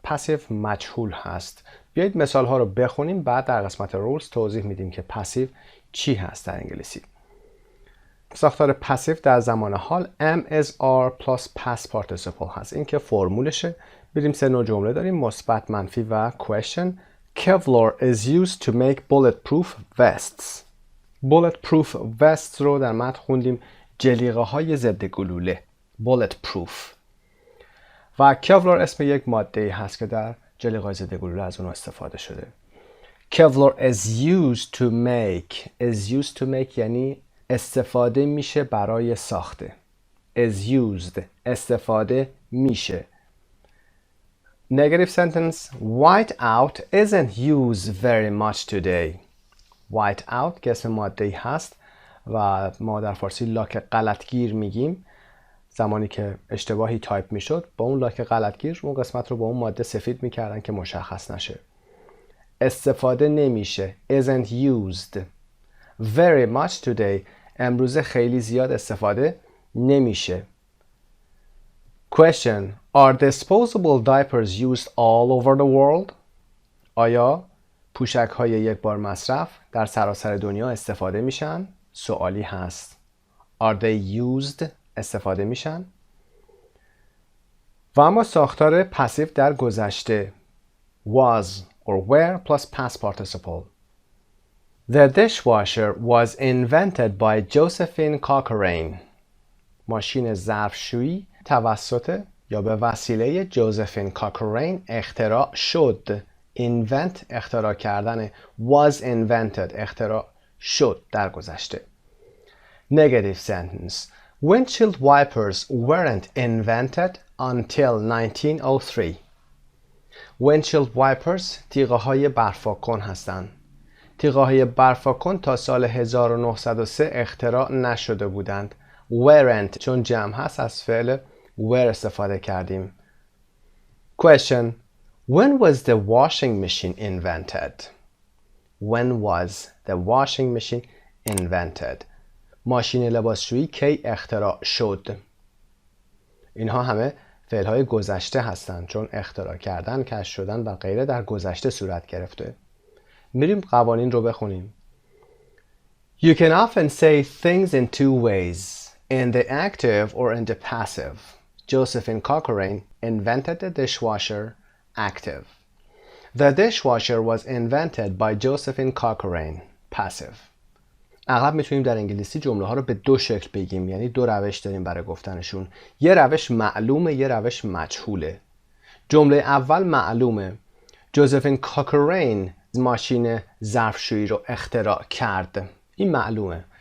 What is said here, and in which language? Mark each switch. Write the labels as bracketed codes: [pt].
[fa] پسیو مجهول هست. بیایید مثال ها رو بخونیم بعد در قسمت رولز توضیح میدیم که پسیو چی هست در انگلیسی. ساختار پسیو در زمان حال [en] am is are plus past participle [fa] هست. این که فرمولشه. بریم 3 نوع جمله داریم، مثبت، منفی و question. [en] Kevlar is used to make bulletproof vests. bulletproof vests [fa] رو در متن خوندیم جلیقه های ضد گلوله. [en] bulletproof. [fa] و کevlar اسم یک ماده هست که در جلیقه ضد گلوله از اون استفاده شده. [en] Kevlar is used to make. is used to make [fa] یعنی استفاده میشه برای ساخته. [en] is used [fa] استفاده میشه. [en] Negative sentence white out isn't used very much today. [fa] white out که اسم ماده‌ای هست و ما در فارسی لاک غلطگیر میگیم. زمانی که اشتباهی تایپ میشد با اون لاک غلطگیر اون قسمت رو با اون ماده سفید میکردن که مشخص نشه. استفاده نمیشه [en] isn't used. very much today [fa] امروزه خیلی زیاد استفاده نمیشه. [en] Question Are disposable diapers used all over the world? [fa] آیا پوشک های یک بار مصرف در سراسر دنیا استفاده میشن؟ سوالی هست. [en] Are they used؟ [fa] استفاده میشن؟ و اما ساختار پسیو در گذشته [en] was or were plus past participle. The dishwasher was invented by Josephine Cochrane. [fa] ماشین ظرفشویی توسط یا به وسیله جوزفین کاکرین اختراع شد. invent اختراع کردن، [en] was invented [fa] اختراع شد در گذشته. [en] Negative sentence. Windshield wipers weren't invented until 1903. Windshield wipers [fa] تیغه های برفاکن هستند. تیغه های برفاکن تا سال 1903 اختراع نشده بودند. weren't چون جمع هست از فعل were استفاده کردیم. [en] Question. When was the washing machine invented? When was the washing machine invented? [fa] ماشین لباسشویی کی اختراع شد؟ اینها همه فعل‌های گذشته هستند چون اختراع کردن، کشف شدن و غیره در گذشته صورت گرفته. میریم قوانین رو بخونیم. [en] You can often say things in two ways, in the active or in the passive. Josephine Cochrane invented the dishwasher active. The dishwasher was invented by Josephine Cochrane passive. [fa] اغلب میتونیم در انگلیسی جمله ها رو به دو شکل بگیم، یعنی دو روش داریم برای گفتنشون. یه روش معلومه، یه روش مجهوله. جمله اول معلومه. جوزفین کاکرین ماشین ظرفشویی رو اختراع کرد. این معلومه.